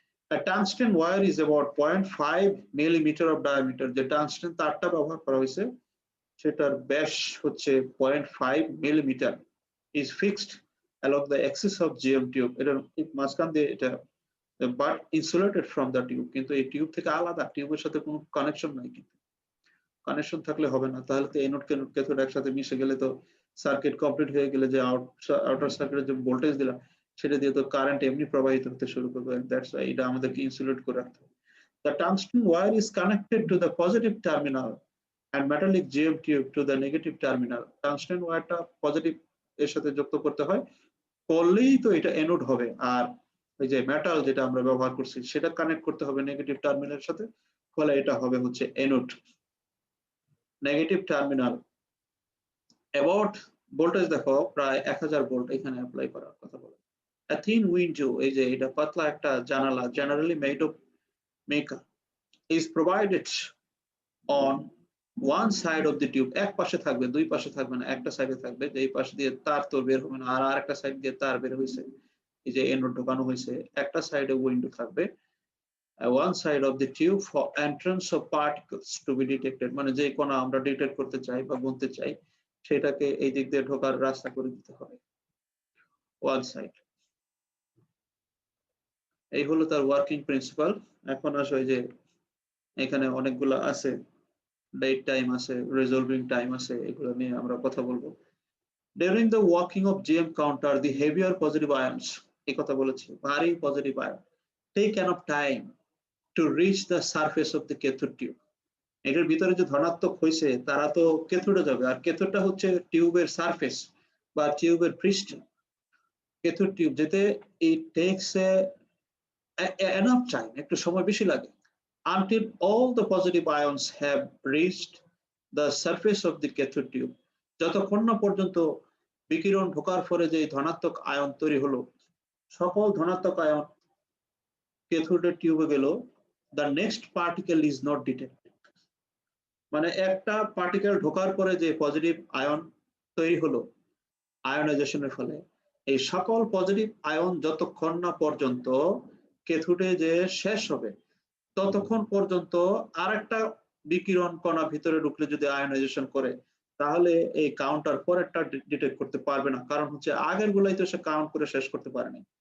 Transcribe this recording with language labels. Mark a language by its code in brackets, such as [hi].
[en] A tungsten wire is about 0.5 millimeter of diameter, [bn] যে tungsten তারটা ব্যবহার করা হয়েছে সেটার ব্যাস হচ্ছে [en] 0.5 millimeter, is fixed along the axis of GM tube, [bn] এটা মাঝখান দিয়ে এটা, [en] but insulated from the tube, [bn] কিন্তু এই টিউব থেকে আলাদা, টিউবের সাথে কোনো কানেকশন নাই। কিন্তু কানেকশন থাকলে হবে না, তাহলে তো এনোড ক্যাথোড একসাথে মিশে গেলে তো সার্কিট কমপ্লিট হয়ে গেলে যে আউটার সার্কিটের যে ভোল্টেজ দিলাম সেটা দিয়ে তো কারেন্ট এমনি প্রবাহিত হতে শুরু করবে। [en] that's why [bn] এটা আমাদেরকে ইনসুলেট করে রাখতে হবে। [en] The tungsten wire is connected to the positive terminal and metallic GM tube to the negative terminal. [bn] Tungsten ওয়্যারটা positive এর সাথে যুক্ত করতে হয়, করলেই তো এটা এনোড হবে, আর এই যে মেটাল যেটা আমরা ব্যবহার করছি সেটা কানেক্ট করতে হবে নেগেটিভ টার্মিনালের সাথে, ফলে এটা হবে হচ্ছে anode. Negative terminal about voltage দেখো প্রায় 1000 ভোল্ট এখানে অ্যাপ্লাই করার কথা বলে। [en] A thin window, [bn] এই যে এটা পাতলা একটা জানালা, [en] generally made of mica, is provided on one side of the tube. [bn] এক পাশে থাকবে, দুই পাশে থাকবে না, একটা সাইডে থাকবে, যে এই পাশ দিয়ে তার তো বের হবে না, আর আরেকটা সাইড দিয়ে তার বের হয়েছে, এই যে এনোড ঢোকানো হয়েছে, একটা সাইডে উইন্ডো থাকবে, [en] one side of the tube for entrance of particles to be detected, [bn] মানে যে কোণা আমরা ডিটেক্ট করতে চাই বা গুনতে চাই সেটাকে এই দিক দিয়ে ঢোকার রাস্তা করে দিতে হবে, one side। এই হলো তার ওয়ার্কিং প্রিন্সিপাল। এখন আসো এই যে এখানে অনেকগুলো আছে, ডেট টাইম আছে, রিজলভিং টাইম আছে, এগুলো নিয়ে আমরা কথা বলবো। [en] During the working of GM counter, the heavier positive ions, [bn] এই কথা বলেছি, ভারী positive ion [en] take enough time to reach the surface of the cathode tube. [bn] এটার ভিতরে যে ধনাত্মক হয়েছে তারা তো ক্যাথোডে যাবে, আর ক্যাথোডটা হচ্ছে টিউবের সারফেস বা টিউবের পৃষ্ঠ। ক্যাথোড টিউব যেতে [en] it takes enough time, [bn] একটু সময় বেশি লাগে, [en] until all the positive ions have reached the surface of the cathode tube, [bn] যতক্ষণ না পর্যন্ত বিকিরণ ঢোকার পরে যে ধনাত্মক আয়ন তৈরি হলো, সকল ধনাত্মক আয়ন ক্যাথোডের টিউবে গেল, [en] the next particle is not detected. [bn] মানে একটা পার্টিকেল ঢোকার পরে যে পজিটিভ আয়ন তৈরি হলো আয়নাইজেশনের ফলে, এই সকল পজিটিভ আয়ন যতক্ষণ না পর্যন্ত ক্যাথোডে যে শেষ হবে ততক্ষণ পর্যন্ত আরেকটা বিকিরণ কণা ভিতরে ঢুকলে যদি আয়নাইজেশন করে, তাহলে এই কাউন্টার পরেরটা ডিটেক্ট করতে পারবে না, কারণ হচ্ছে আগের গুলাই তো সে কাউন্ট করে শেষ করতে পারেনি।